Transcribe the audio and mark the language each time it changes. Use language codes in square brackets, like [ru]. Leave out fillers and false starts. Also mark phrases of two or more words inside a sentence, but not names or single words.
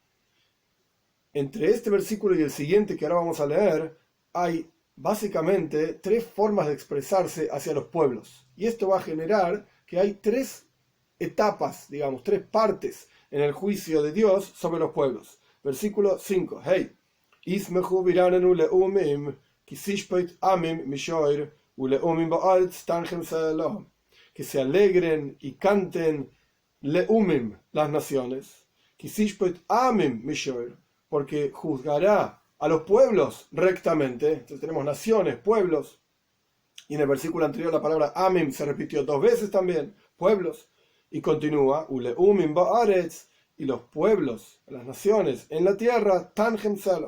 [es] Entre este versículo y el siguiente que ahora vamos a leer, hay básicamente tres formas de expresarse hacia los pueblos. Y esto va a generar que hay tres etapas, digamos, tres partes en el juicio de Dios sobre los pueblos. Versículo 5. Hey. [he] ישמחו וירננו לאמים, כי תשפט עמים מישור, ולאמים בארץ תנחם סלה. [es] Que se alegren y canten leumim, las naciones, [he] כי תשפט עמים מישור, [es] porque juzgará a los pueblos rectamente. Entonces tenemos naciones, pueblos, y en el versículo anterior la palabra amim se repitió 2 veces también, pueblos, y continúa, [he] ולאמים בארץ, [es] y los pueblos, las naciones en la tierra, [he] תנחם סלה.